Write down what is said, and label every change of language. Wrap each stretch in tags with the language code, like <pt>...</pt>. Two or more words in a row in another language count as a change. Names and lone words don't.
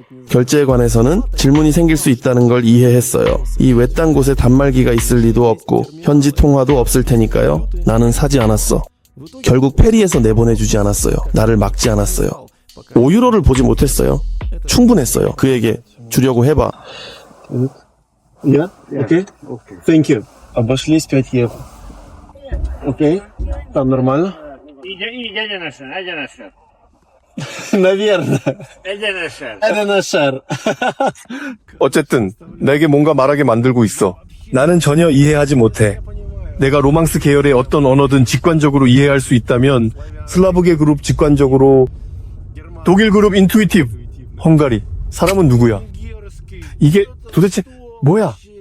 <ko>결제에 관해서는 질문이 생길 수 있다는 걸 이해했어요. 이 외딴 곳에 단말기가 있을 리도 없고 현지 통화도 없을 테니까요. 나는 사지 않았어. 결국 페리에서 내보내주지 않았어요. 나를 막지 않았어요. 5유로를 보지 못했어요. 충분했어요. 그에게 주려고 해봐.</ko> <en>Yeah? Okay? Thank you.</en> <ru>Обошлись 5 евро. Окей? Там нормально? Наверное. Это наш шар.</ru> <ko>어쨌든 내게 뭔가 말하게 만들고 있어. 나는 전혀 이해하지 못해. 내가 로망스 계열의 어떤 언어든 직관적으로 이해할 수 있다면 슬라브계 그룹 직관적으로, 독일 그룹 인투이티브, 헝가리. 사람은 누구야? 이게 도대체 뭐야?</ko>